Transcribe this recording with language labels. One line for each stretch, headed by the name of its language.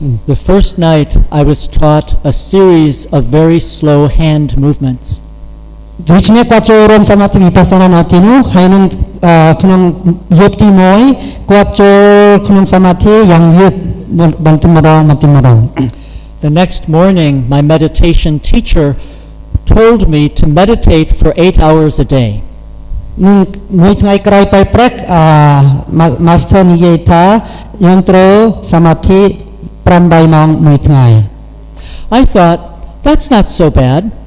English: The first night I was taught a series of very slow hand movements.
Khmer: ដូច្នេះគាត់ចូលរួមសមាធិវិបស្សនានៅទីនោះហើយនឹងក្នុងយប់ទី1គាត់ចូលក្នុងសមាធិយ៉ាងយឺតបន្តិចម្ដង
English: The next morning my meditation teacher told me to meditate for 8 hours a day.
Khmer: នឹងមួយថ្ងៃក្រោយទៅព្រឹកmaster និយាយថាយើងត្រូវសមាធិ8ម៉ោងមួយថ្ងៃ
English: I thought that's not so bad.